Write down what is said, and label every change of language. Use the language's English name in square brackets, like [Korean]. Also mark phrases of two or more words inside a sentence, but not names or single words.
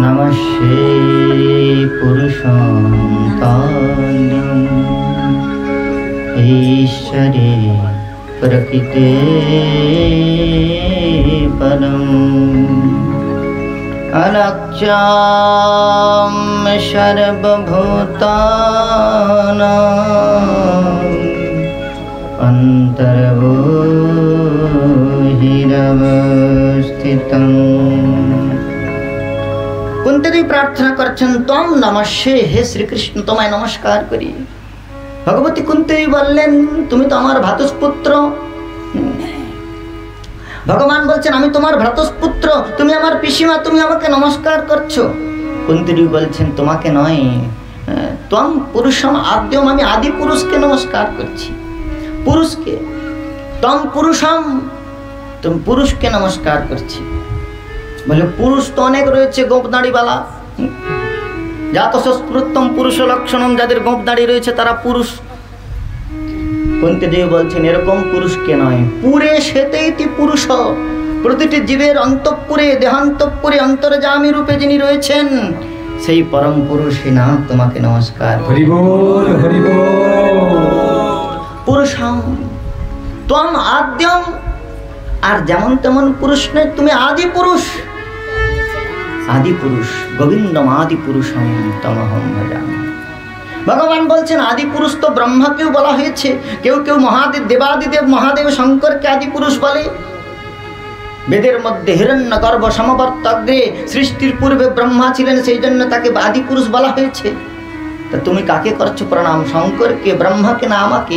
[Sanskrit] নমস্যে পুরুষং তান্যং ঈশ্বরে প্রকৃতে পরম अलक्ष्यं सर्वभूतानां অন্তর্বহিরবস্থিতং। [Bangla] কুন্তি দেবী প্রার্থনা করছেন [Sanskrit] তম নমস্যে, [Bangla] হে শ্রীকৃষ্ণ তোমায় নমস্কার করি। ভগবতী কুন্তি দেবী বললেন তুমি তো আমার ভ্রাতুষ্পুত্র। ভগবান বলছেন আমি তোমার ভ্রাতুষ্পুত্র, তুমি আমার পিসিমা, তুমি আমাকে নমস্কার করছো। কুন্তি দেবী বলছেন তোমাকে নয়, [Sanskrit] ত্বং পুরুষম আদ্যম, [Bangla] আমি আদি পুরুষকে নমস্কার করছি। পুরুষকে, [Sanskrit] ত্বং পুরুষম, [Bangla] তুমি পুরুষকে নমস্কার করছি। বলে পুরুষ তো অনেক রয়েছে, গোপদাড়িওয়ালা। [Sanskrit] জাত সংস্কৃতম পুরুষ লক্ষণম, [Bangla] যাদের গোপদাড়ি রয়েছে তারা পুরুষ। কুন্তি দেবী বলছেন এরকম পুরুষকে নয়, [Sanskrit] পুরে সেতেইতি পুরুষ, [Bangla] প্রতিটি জীবের অন্তঃপুরে দেহান্তঃপুরে অন্তর্যামী রূপে যিনি রয়েছেন সেই পরম পুরুষে না তোমাকে নমস্কার। হরি বল হরি বল। [Sanskrit] পুরুষম ত্বং আদ্যম, [Bangla] আর যেমন তেমন পুরুষ নয়, তুমি আদি পুরুষ। [Sanskrit] আদি পুরুষ গোবিন্দম আদি পুরুষম তমহং ভজামি। [Bangla] ভগবান বলছেন আদি পুরুষ তো ব্রহ্মাকেও বলা হয়েছে, কেউ কেউ মহাদেব দেবাদিদেব মহাদেব শঙ্করকে আদি পুরুষ বলে। বেদের মধ্যে [Sanskrit] হিরণ্যগর্ভ সমবর্তগ্রে, [Bangla] সৃষ্টির পূর্বে ব্রহ্মা ছিলেন, সেই জন্য তাকে আদি পুরুষ বলা হয়েছে। তা তুমি কাকে করছো প্রণাম? শঙ্করকে, ব্রহ্মাকে না আমাকে?